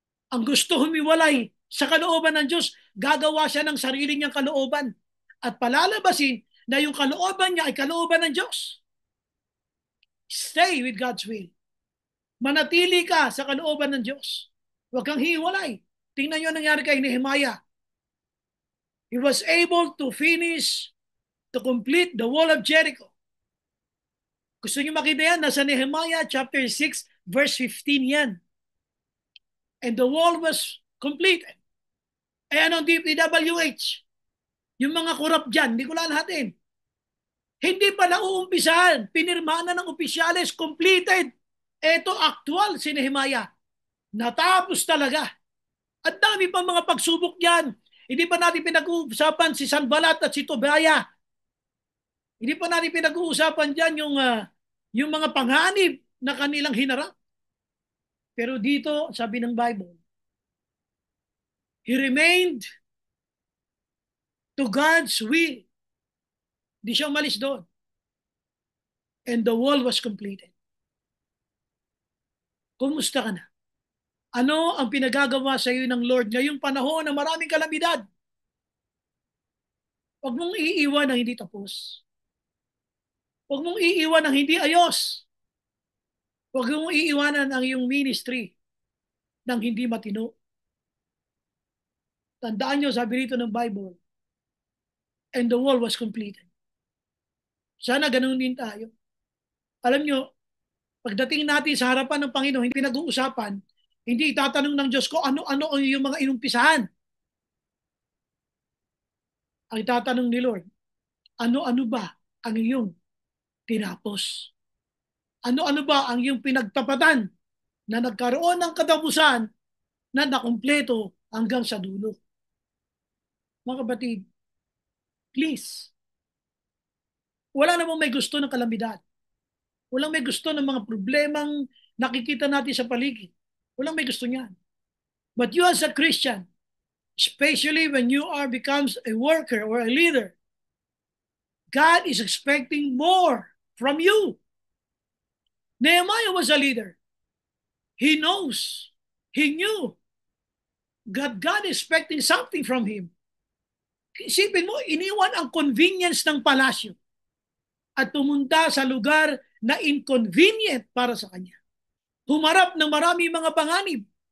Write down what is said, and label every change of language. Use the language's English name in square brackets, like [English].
[Filipino] Ang gusto humiwalay sa kalooban ng Diyos, gagawa siya ng sarili niyang kalooban. At palalabasin na yung kalooban niya ay kalooban ng Diyos. [English] Stay with God's will. [Filipino] Manatili ka sa kalooban ng Diyos. Huwag kang hiwalay. Tingnan niyo ang nangyari kay Nehemiah. [English] He was able to complete the wall of Jericho. [Filipino] Gusto niyo makita yan? [English] Nasa Nehemiah chapter 6, verse 15 yan. And the wall was completed. [Filipino] Eh anong DPWH? Yung mga korap dyan, hindi ko lalahatin. Hindi pa nauumpisahan. Pinirmahan na ng opisyalis, completed. Ito, actual si Nehemiah. Natapos talaga. At dami pa mga pagsubok dyan. Hindi pa natin pinag-uusapan si Sanballat at si Tobiah. Hindi pa natin pinag-uusapan dyan yung mga panganib na kanilang hinarap. Pero dito, sabi ng Bible, [English] he remained to God's will. [Filipino] Di siya umalis doon. [English] And the wall was completed. [Filipino] Kumusta ka na? Ano ang pinagagawa sa iyo ng Lord ngayong panahon na maraming kalamidad? Huwag mong iiwan ng hindi tapos. Huwag mong iiwan ng hindi ayos. Huwag mong iiwanan ang iyong ministry ng hindi matino. Tandaan nyo, sabi rito ng Bible, [English] and the wall was completed. [Filipino] Sana ganun din tayo. Alam nyo, pagdating natin sa harapan ng Panginoon, hindi pinag-uusapan, hindi itatanong ng Diyos ko ano-ano yung mga inumpisahan. Ang itatanong ni Lord, ano-ano ba ang iyong tinapos? Ano-ano ba ang iyong pinagtapatan na nagkaroon ng katapusan na nakumpleto hanggang sa dulo? Mga kapatid, please, wala namang may gusto ng kalamidad. Walang may gusto ng mga problemang nakikita natin sa paligid. Walang may gusto niyan. [English] But you as a Christian, especially when you becomes a worker or a leader, God is expecting more from you. Nehemiah was a leader. He knows. He knew. God expecting something from him. [Filipino] Isipin mo, iniwan ang convenience ng palasyo at pumunta sa lugar na inconvenient para sa kanya. Humarap ng maraming mga panganib.